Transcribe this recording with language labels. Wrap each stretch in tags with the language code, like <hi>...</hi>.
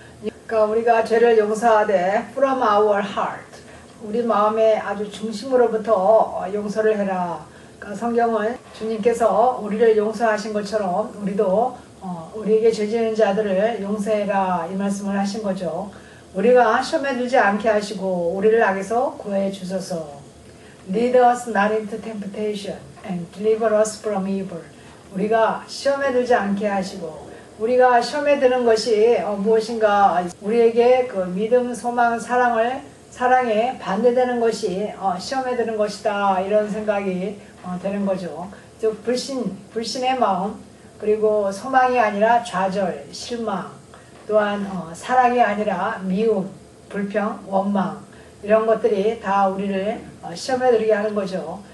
<ko>그러니까 우리가 죄를 용서하되</ko> <en>from our heart,</en> <ko>우리 마음의 아주 중심으로부터 용서를 해라. 그러니까 성경은 주님께서 우리를 용서하신 것처럼 우리도 우리에게 죄지은 자들을 용서해라. 이 말씀을 하신 거죠. 우리가 시험에 들지 않게 하시고 우리를 악에서 구해 주소서.</ko> <en>Lead us not into temptation and deliver us from evil.</en> <ko>우리가 시험에 들지 않게 하시고 우리가 시험에 드는 것이 무엇인가 우리에게 그 믿음, 소망, 사랑에 반대되는 것이 시험에 드는 것이다. 이런 생각이 되는 거죠. 즉 불신의 마음 그리고 소망이 아니라 좌절, 실망 또한 사랑이 아니라 미움, 불평, 원망 이런 것들이 다 우리를 시험에 들게 하는 거죠.</ko>